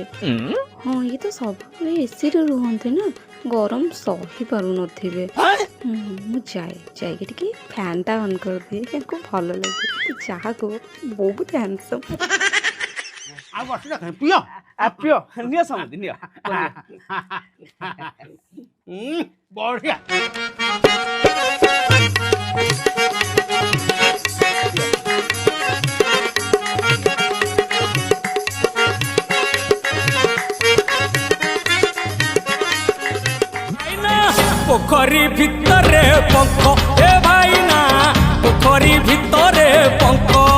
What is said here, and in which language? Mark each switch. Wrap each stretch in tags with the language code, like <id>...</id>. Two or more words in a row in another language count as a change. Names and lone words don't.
<or>ହଁ ଇଏ ତ ସବୁବେଳେ ଏସିରେ ରୁହନ୍ତି ନା, ଗରମ ସହି ପାରୁନଥିବେ। ମୁଁ ଯାଇକି ଟିକେ ଫ୍ୟାନ୍ଟା ଅନ୍ କରିଦିଏ, ୟାଙ୍କୁ ଭଲ ଲାଗେ। ଯାହା କୁହ ବହୁତ ହ୍ୟାଣ୍ଡସମ୍। ଆଉ ବସିଲା ପିଅ ପିଅ ନିଅ ସମତି ନିଅ ବଢିଆ। ପୋଖରୀ ଭିତରେ ପଙ୍ଖ ଏ ଭାଇନା, ପୋଖରୀ ଭିତରେ ପଙ୍ଖ</or>